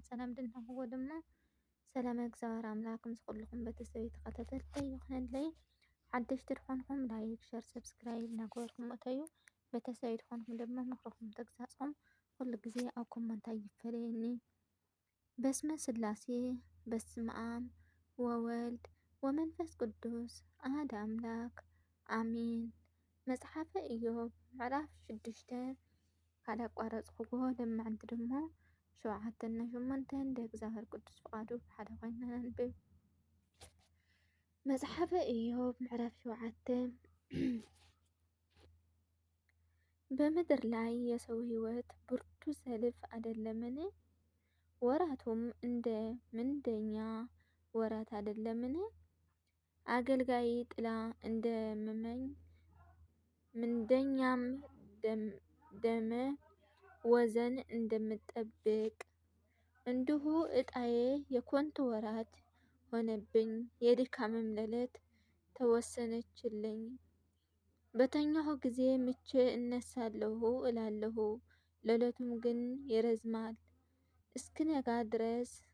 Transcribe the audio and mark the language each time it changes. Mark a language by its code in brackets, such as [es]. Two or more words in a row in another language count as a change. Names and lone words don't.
[ti] ሰላም ድንሃኽዎ ድማ ሰላም እግዚኣብሔር ኣምላክ ምስ ኩልኩም ቤተሰብ ተኸታተልቲ ይኹነለይ ሓደሽቲ ድኾንኩም [en] like share subscribe [ti] እናገበርኩም እተዩ ቤተሰብ ድኾንኩም ድማ ምክርኩም ተግሳጽኩም ኩሉ ግዜ ኣብ ኮመንት ኣይፈለየኒ [gez] በስመ ስላሴ በስመ አብ ወወልድ ወመንፈስ ቅዱስ አሐድ አምላክ አሚን። [ti] መጽሓፈ ኢዮብ ምዕራፍ 6 ካላቋረጽኩዎ ለማዓንቲ ድሞ 7 እና 8 እንደ እግዚአብሔር ቅዱስ ፍቃዱ ብሓደ ኮይና ነንብብ። [am] መጽሓፈ ኢዮብ ምዕራፍ 7 በምድር ላይ የሰው ሕይወት ብርቱ ሰልፍ አይደለምን? ወራቱም እንደ ምንደኛ ወራት አይደለምን? አገልጋይ ጥላ እንደምመኝ ምንደኛም ደመ ወዘን እንደምጠብቅ እንዲሁ እጣዬ የኮንቱ ወራት ሆነብኝ፣ የድካምም ሌሊት ተወሰነችልኝ። በተኛሁ ጊዜ ምቼ እነሳለሁ እላለሁ፣ ሌሊቱም ግን ይረዝማል። እስክነጋ ድረስ